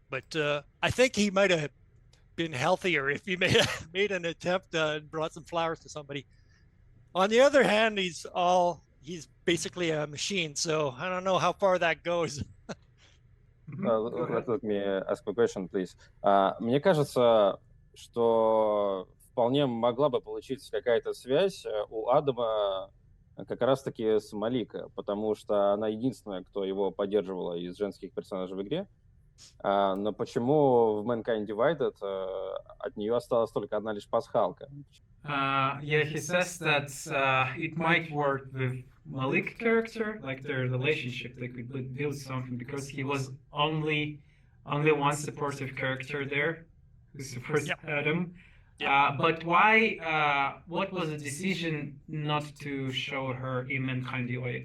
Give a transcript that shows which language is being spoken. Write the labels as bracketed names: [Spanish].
[English] But I think he might have been healthier if he made an attempt and brought some flowers to somebody. On the other hand, he's basically a machine, so I don't know how far that goes. Let me ask a question, please. [Russian] Мне кажется, что вполне могла бы получиться какая-то связь у Адама как раз-таки с Малика, потому что она единственная, кто его поддерживала из женских персонажей в игре. Но почему в Mankind Divided от нее осталась только одна лишь пасхалка? [English] Yeah, he says that it might work with Malik character, like their relationship, they could build something, because he was only one supportive character there who supports Adam. But why? What was the decision not to show her in Mankind Divided?